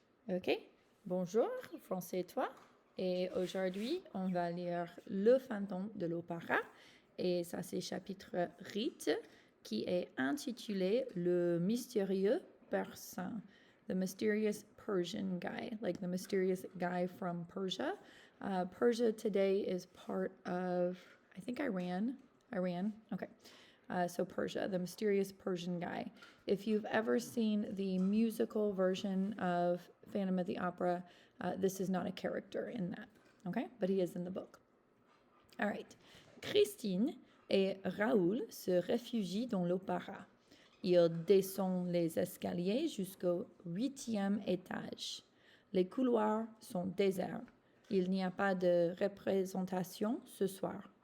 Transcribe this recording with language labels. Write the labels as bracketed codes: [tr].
[fr] Ok, bonjour, français toi. Et aujourd'hui, on va lire Le Fantôme de l'opéra. Et ça, c'est chapitre 8 qui est intitulé Le mystérieux Persan. [en] The mysterious Persian guy, like the mysterious guy from Persia. Persia today is part of, I think, Iran. Iran, okay. So Persia, the mysterious Persian guy. If you've ever seen the musical version of Phantom of the Opera, this is not a character in that, okay? But he is in the book. All right. [fr] Christine et Raoul se réfugient dans l'opéra. Ils descendent les escaliers jusqu'au 8e étage. Les couloirs sont déserts. Il n'y a pas de représentation ce soir.